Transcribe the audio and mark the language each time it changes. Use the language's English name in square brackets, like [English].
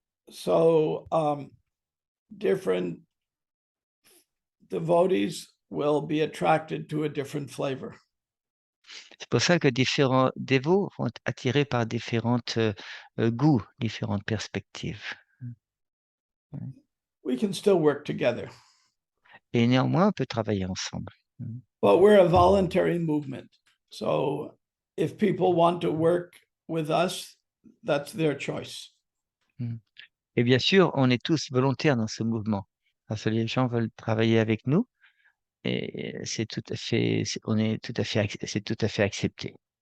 [English] So different devotees will be attracted to a different flavor. [French] C'est pour ça que différents dévots vont être attirés par différents goûts, différentes perspectives. [English] We can still work together. [French] Et néanmoins, on peut travailler ensemble. [English] But we're a voluntary movement. So if people want to work with us, that's their choice. [French] Et bien sûr, on est tous volontaires dans ce mouvement. Parce que les gens veulent travailler avec nous et c'est tout à fait, c'est tout à fait accepté.